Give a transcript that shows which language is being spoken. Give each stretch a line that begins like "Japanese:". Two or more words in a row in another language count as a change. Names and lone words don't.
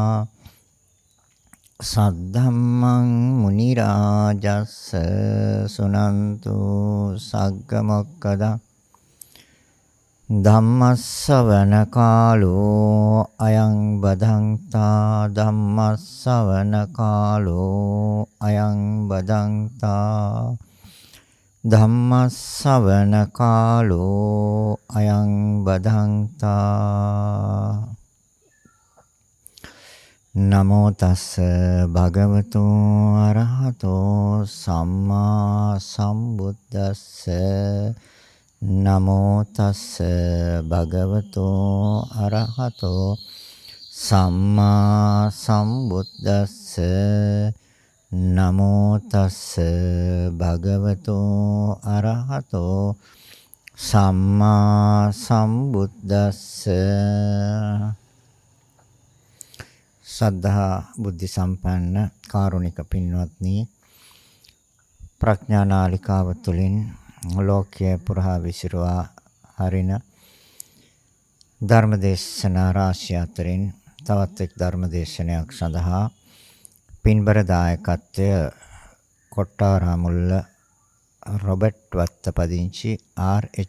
Pali: सद्धम्मं मुनिराजस्स सुनन्तु सग्गमोक्कदा ධම්මස්සවන කාලෝ අයං බදන්තා ධම්මස්සවන කාලෝ අයං බදන්තා ධම්මස්සවන කාලෝ අයං බදන්තා නමෝ තස්ස භගවතු අරහතෝ සම්මා සම්බුද්දස්ස නමෝ තස්ස භගවතෝ අරහතෝ සම්මා සම්බුද්දස්ස නමෝ තස්ස භගවතෝ අරහතෝ සම්මා සම්බුද්දස්ස
Sinhala: සද්ධා බුද්ධ සම්පන්න කාරුණික පින්වත්නි ප්‍රඥා නාලිකාව තුළින් ලෝකයේ පුරා විසිරුවා හරින ධර්මදේශනා රාශිය අතරින් තවත් එක් ධර්මදේශනයක් සඳහා පින්බර දායකත්වය කොට්ටාරාමුල්ල රොබර්ට් වත්තපදිංචි ආර්.එච්.